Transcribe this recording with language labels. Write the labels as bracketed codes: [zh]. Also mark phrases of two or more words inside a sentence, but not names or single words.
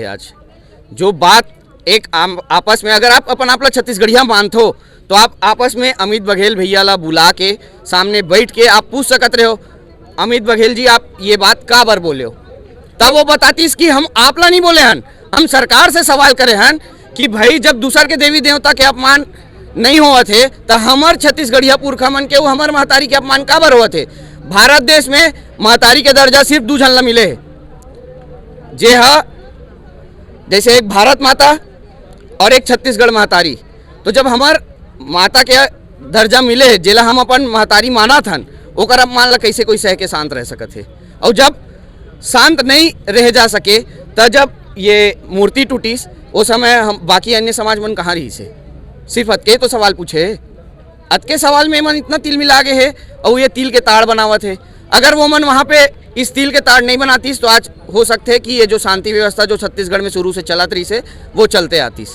[hne] आज जो बात एक आपस में अगर आप अपन आपला छत्तीसगढ़िया मानते हो तो आप आपस में अमित बघेल भैया ला बुला के सामने बैठ के आप पूछ सकते रहे हो, अमित बघेल जी आप ये बात का बार बोले हो, तब वो बतातीस कि हम आपला नहीं बोले हन, हम सरकार से सवाल करे हन कि भाई जब दूसर के देवी देवता के अपमान नहीं हुआ थे तो हमार छत्तीसगढ़िया पुरखा मन के वो हमार महतारी के अपमान का बार हुआ थे। भारत देश में महतारी के दर्जा सिर्फ 2 झन ला मिले है, जे जैसे एक भारत माता और एक छत्तीसगढ़ महतारी। तो जब हमार माता के दर्जा मिले जेला हम अपन महतारी माना थन, ओकर अपमान ला कैसे कोई सह के शांत रह सकत है। और जब शांत नहीं रह जा सके तब जब ये मूर्ति टूटीस उस समय हम बाकी अन्य समाज मन कहाँ रही से, सिर्फ अतके तो सवाल पूछे, अतके सवाल में मन इतना तिल मिला गए है और ये तिल के ताड़ बनावत है। अगर वो मन वहाँ पे इस तिल के ताड़ नहीं बनातीस तो आज हो सकते है कि ये जो शांति व्यवस्था जो छत्तीसगढ़ में शुरू से चलत रही से वो चलते आतीस।